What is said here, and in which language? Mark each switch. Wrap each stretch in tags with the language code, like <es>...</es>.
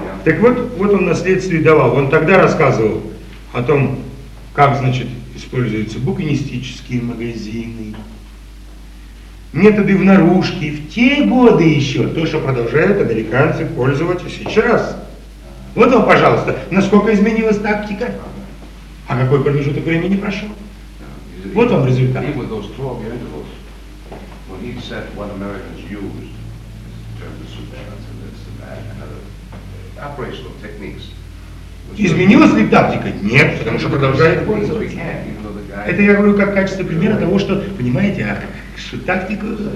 <ru>Так вот, вот он наследствие давал. Он тогда рассказывал о том, как, значит, используются букинистические магазины, методы в наружке. В те годы еще то, что продолжают американцы пользоваться сейчас. Вот вам, пожалуйста, насколько изменилась тактика? А какой промежуток времени прошел? Вот вам результат.</ru> <en>Even with those 12-year intervals, when he said what Americans used in terms of surveillance and this and that and other operational techniques.</en> <ru>Изменилась ли тактика? Нет, потому что продолжает пользоваться. Это я говорю как качество примера того, что, понимаете, а что тактика...</ru>